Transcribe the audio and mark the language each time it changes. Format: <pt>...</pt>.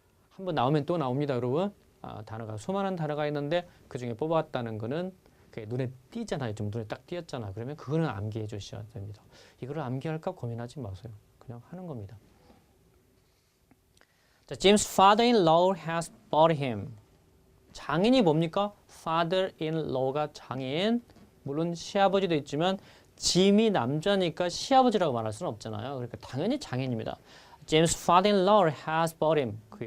<ko>한번 나오면 또 나옵니다, 여러분. 수많은 단어가 있는데 그 중에 뽑았다는 거는 눈에 띄잖아요. 좀 눈에 딱 띄었잖아. 그러면 그거는 암기해 주셔야 됩니다. 이거를 암기할까 고민하지 마세요. 그냥 하는 겁니다.</ko> <en>자, Jim's father-in-law has bought him.</en> <ko>장인이 뭡니까? father-in-law가 장인. 물론 시아버지도 있지만 짐이 남자니까 시아버지라고 말할 수는 없잖아요. 그러니까 당연히 장인입니다.</ko> <en>Jim's father-in-law has bought him.</en>